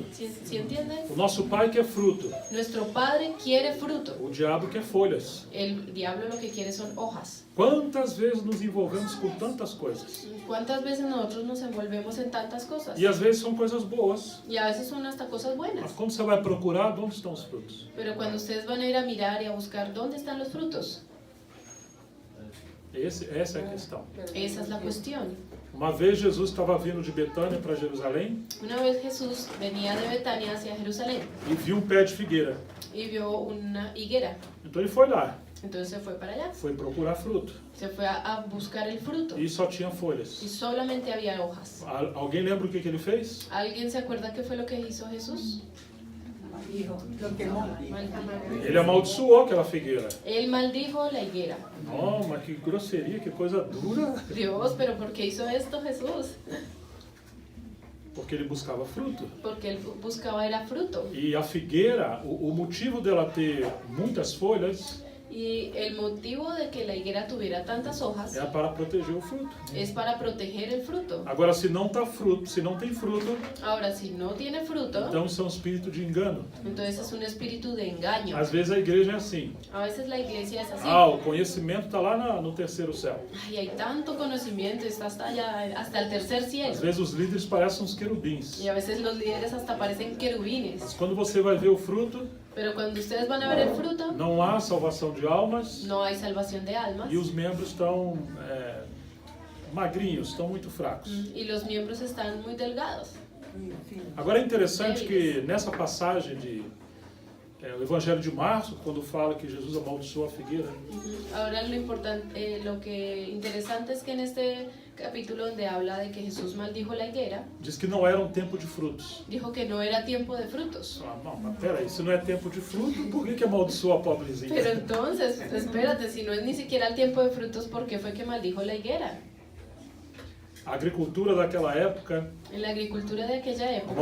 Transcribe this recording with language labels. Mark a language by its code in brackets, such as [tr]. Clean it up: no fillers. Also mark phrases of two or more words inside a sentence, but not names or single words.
[es] ¿Sí entienden? [pt] O nosso pai quer fruto, [es] Nuestro Padre quiere fruto. [pt] o diabo quer folhas. [es] El diablo lo que quiere son hojas. [pt] Quantas vezes nos envolvemos com tantas coisas? [es] ¿Cuántas veces nosotros nos envolvemos en tantas cosas? [pt] E às vezes são coisas boas. [es] Y a veces son hasta cosas [pt] Mas [es] buenas. [pt] quando você vai procurar, onde estão os frutos? [es] Pero cuando ustedes van a ir a mirar y a buscar dónde están los frutos, [pt] Essa é a questão. [es] esa es la cuestión. [pt] Uma vez Jesus estava vindo de Betânia para Jerusalém [es] Una vez Jesús venía de Betania hacia Jerusalén [pt] e viu pé de figueira. [es] y vio una higuera. [pt] Então ele foi lá, [es] Entonces se fue para allá, [pt] foi procurar fruto. [es] se fue a buscar el fruto [pt] E só tinha [es] y [pt] folhas. [es] solamente había hojas. [pt] Alguém lembra o que ele fez? [es] ¿Alguien se acuerda qué fue lo que hizo Jesús? Dijo, lo quemó. [pt] Ele amaldiçoou aquela figueira. [es] Él maldijo la higuera. [pt] Oh, mas que grosseria, que coisa dura. [es] Dios, pero ¿por qué hizo esto Jesús? [pt] Porque ele buscava fruto. [es] Porque él buscaba era fruto. [pt] E a figueira, o motivo dela ter muitas folhas [es] Y el motivo de que la higuera tuviera tantas hojas [pt] era para proteger o fruto. [es] es para proteger el fruto. [pt] Agora, se não tem fruto, [es] Ahora, si no tiene fruto, [pt] então isso é um espírito de engano. [es] entonces es un espíritu de engaño. [pt] Às vezes a igreja é assim. [es] A veces la iglesia es así. [pt] Ah, o conhecimento está lá no terceiro céu. [es] Ay, hay tanto conocimiento, está hasta allá, hasta el tercer cielo. [pt] Às vezes os líderes parecem uns querubins. [es] Y a veces los líderes hasta parecen [pt] Mas [es] querubines. [pt] quando você vai ver o fruto, [es] Pero cuando ustedes van a ver el fruto, [pt] não há salvação de almas [es] no hay salvación de almas. [pt] e os membros estão magrinhos, estão muito fracos. [es] Y los miembros están muy delgados. [pt] Agora é interessante que nessa passagem o Evangelho de Marcos, quando fala que Jesus amaldiçoou a figueira, [es] Ahora lo que interesante es que en este capítulo donde habla de que Jesús maldijo la higuera, [pt] diz que não era um tempo de frutos. [es] dijo que no era tiempo de frutos. [pt] Ah, não, mas peraí, se não é tempo de fruto, por que amaldiçoou a pobrezinha? [es] Pero entonces, espérate, si no es ni siquiera el tiempo de frutos, ¿por qué fue que maldijo la higuera? [pt] A agricultura daquela época [es] En la agricultura de aquella época